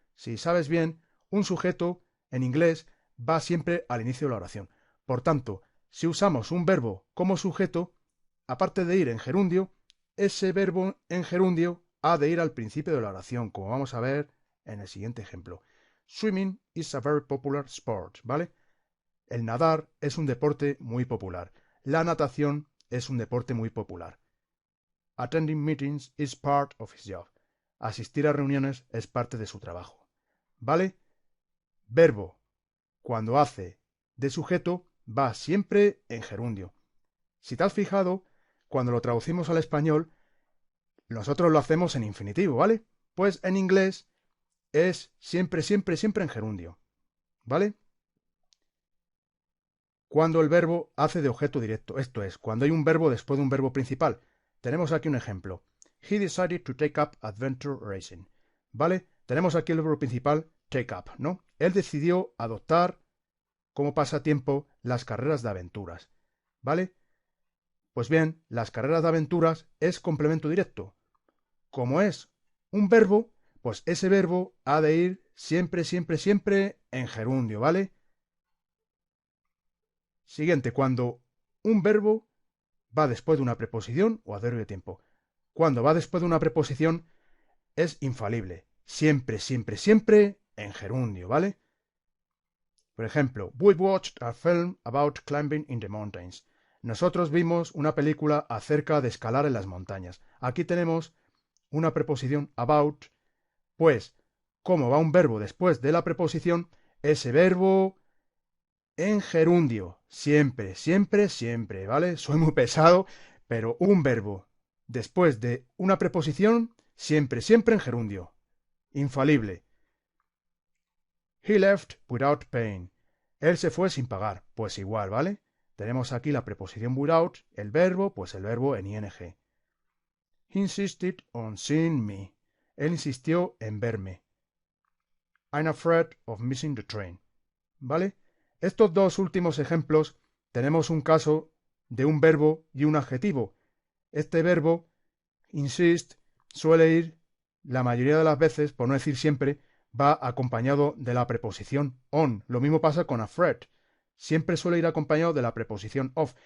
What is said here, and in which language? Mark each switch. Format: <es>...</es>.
<es>Si sabes bien, un sujeto en inglés va siempre al inicio de la oración. Por tanto, si usamos un verbo como sujeto, aparte de ir en gerundio, ese verbo en gerundio ha de ir al principio de la oración, como vamos a ver en el siguiente ejemplo.</es> <en>Swimming is a very popular sport,</en> <es>¿vale? El nadar es un deporte muy popular. La natación es un deporte muy popular.</es> <en>Attending meetings is part of his job.</en> <es>Asistir a reuniones es parte de su trabajo. ¿Vale? Verbo, cuando hace de sujeto, va siempre en gerundio. Si te has fijado, cuando lo traducimos al español, nosotros lo hacemos en infinitivo, ¿vale? Pues en inglés es siempre, siempre, siempre en gerundio. ¿Vale? Cuando el verbo hace de objeto directo, esto es, cuando hay un verbo después de un verbo principal. Tenemos aquí un ejemplo.</es> <en>He decided to take up adventure racing.</en> <es>¿Vale? Tenemos aquí el verbo principal, take up, ¿no? Él decidió adoptar como pasatiempo las carreras de aventuras. ¿Vale? Pues bien, las carreras de aventuras es complemento directo. Como es un verbo, pues ese verbo ha de ir siempre, siempre, siempre en gerundio, ¿vale? Siguiente, cuando un verbo va después de una preposición o adverbio de tiempo. Cuando va después de una preposición es infalible. Siempre, siempre, siempre en gerundio, ¿vale? Por ejemplo,</es> <en>we watched a film about climbing in the mountains.</en> <es>Nosotros vimos una película acerca de escalar en las montañas. Aquí tenemos una preposición about, pues, como va un verbo después de la preposición, ese verbo en gerundio. Siempre, siempre, siempre, ¿vale? Soy muy pesado, pero un verbo después de una preposición, siempre, siempre en gerundio. Infalible.</es> <en>He left without paying.</en> <es>Él se fue sin pagar. Pues igual, ¿vale? Tenemos aquí la preposición without, el verbo, pues el verbo en ing.</es> <en>He insisted on seeing me.</en> <es>Él insistió en verme.</es> <en>I'm afraid of missing the train.</en> <es>¿Vale? Estos dos últimos ejemplos tenemos un caso de un verbo y un adjetivo. Este verbo, insist, suele ir, la mayoría de las veces, por no decir siempre, va acompañado de la preposición on. Lo mismo pasa con afraid. Siempre suele ir acompañado de la preposición of.</es>